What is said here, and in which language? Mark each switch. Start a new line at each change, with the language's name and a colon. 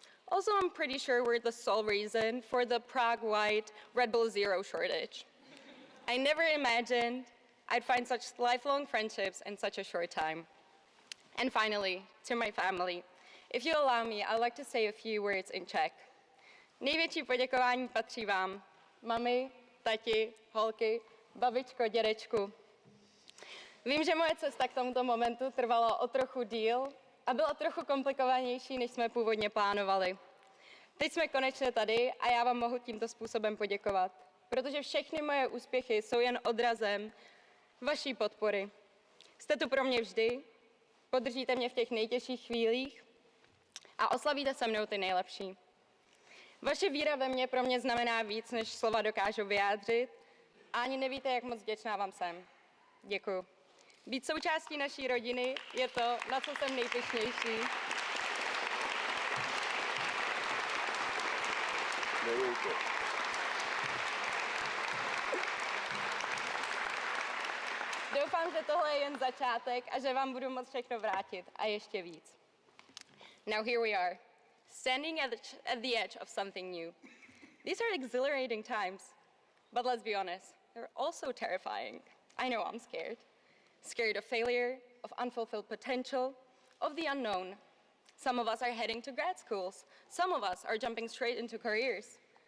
English: Also, I'm pretty sure we're the sole reason for the Prague White Red Bull Zero shortage. I never imagined I'd find such lifelong friendships in such a short time. And finally, to my family, if you allow me, I'd like to say a few words in Czech.
Czech: Největší poděkování patří vám, mami, tati, holky, babičko, dědečku. Vím, že moje cesta k tomuto momentu trvala o trochu díl a byla trochu komplikovanější, než jsme původně plánovali. Teď jsme konečně tady a já vám mohu tímto způsobem poděkovat, protože všechny moje úspěchy jsou jen odrazem vaší podpory. Jste tu pro mě vždy, podržíte mě v těch nejtěžších chvílích a oslavíte se mnou ty nejlepší. Vaše víra ve mě pro mě znamená víc, než slova dokážou vyjádřit a ani nevíte, jak moc vděčná vám jsem. Děkuju. Být součástí naší rodiny je to, na co jsem nejpyšnější. Doufám, že tohle je jen začátek a že vám budu moct všechno vrátit a ještě víc.
English: Now here we are, standing at the edge of something new. These are exhilarating times, but let's be honest, they're also terrifying. I know I'm scared. Scared of failure, of unfulfilled potential, of the unknown. Some of us are heading to grad schools. Some of us are jumping straight into careers.